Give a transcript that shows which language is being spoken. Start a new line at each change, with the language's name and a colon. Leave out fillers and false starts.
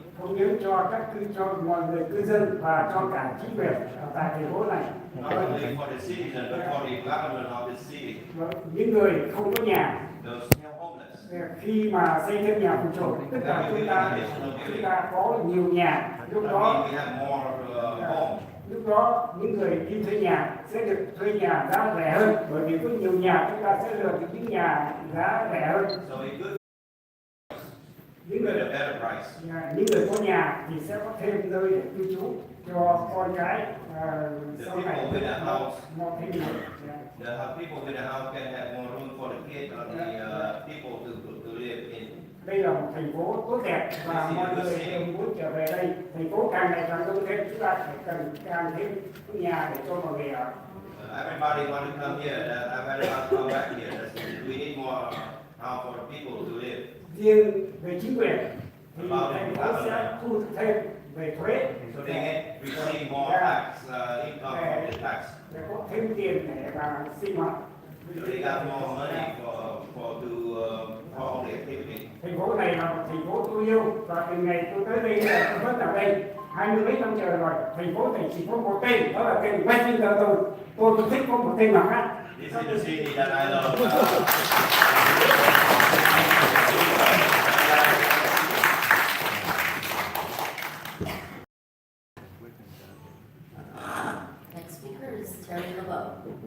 Vietnamese: cống hiến cho cho mọi người cư dân và cho cả chính quyền ở tại thành phố này.
English: Not only for the citizen, but for the government of the city.
Vietnamese: Những người không có nhà,
English: Those homeless.
Vietnamese: khi mà xây thêm nhà phụ trợ, tức là chúng ta có nhiều nhà, lúc đó
English: We have more homes.
Vietnamese: lúc đó những người đi thuê nhà sẽ được thuê nhà giá rẻ hơn, bởi vì có nhiều nhà chúng ta sẽ lựa được những nhà giá rẻ hơn.
English: So it could
Vietnamese: Những
English: get
Vietnamese: người
English: a better price.
Vietnamese: những người có nhà thì sẽ có thêm nơi để cư trú cho con cái sau này một thêm nhiều.
English: The people with a house can have more room for the kids or the people to live in.
Vietnamese: Đây là một thành phố tốt đẹp và mọi người đều muốn trở về đây. Thành phố càng ngày càng đông thêm, chúng ta phải cần càng thêm nhà để cho mọi người ở.
English: Everybody want to come here. Everybody want to come back here. We need more house for people to live.
Vietnamese: Riêng về chính quyền thì thành phố sẽ thu thêm về thuế.
English: So they get receive more tax income from the tax.
Vietnamese: Để có thêm tiền để mà sinh hoạt.
English: So they got more money for all the activity.
Vietnamese: Thành phố này là một thành phố tôi yêu và từ ngày tôi tới đây là tôi vẫn ở đây 20 mấy năm trời rồi. Thành phố này chỉ có một tên, đó là tên Westminster. Tôi không thích có một tên nào khác.
English: This is the city that I love. Next speaker is Terry LeBeau.